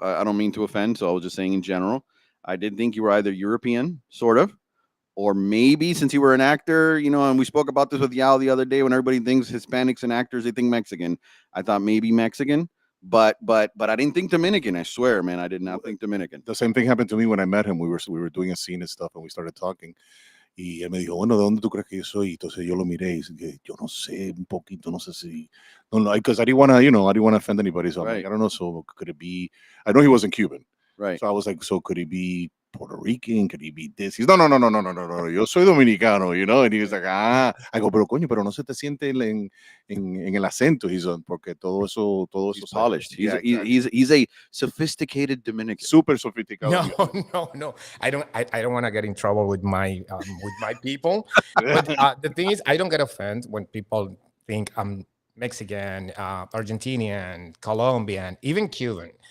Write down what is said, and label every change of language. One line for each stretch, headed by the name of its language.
English: I don't mean to offend, so I was just saying in general. I did think you were either European, sort of, or maybe since you were an actor, and we spoke about this with Yao the other day when everybody thinks Hispanics and actors, they think Mexican. I thought maybe Mexican, but I didn't think Dominican. I swear, man, I did not think Dominican. The same thing happened to me when I met him. We were doing a scene and stuff, and we started talking.
Spanish: Y él me dijo, bueno, ¿de dónde tú crees que yo soy? Entonces yo lo miré y dije, yo no sé, un poquito, no sé si, no,
English: because I didn't want to, I didn't want to offend anybody. So I'm like, I don't know. So could it be? I know he wasn't Cuban, right? So I was like, so could he be Puerto Rican? Could he be this? He's no.
Spanish: Yo soy dominicano,
English: And he was like, I go,
Spanish: pero coño, pero no se te siente en el acento.
English: He's on,
Spanish: porque todo eso
English: He's polished. Yeah, he's a sophisticated Dominican. Super sophisticated. No. I don't want to get in trouble with my people. But the thing is, I don't get offended when people think I'm Mexican, Argentinian, Colombian, even Cuban.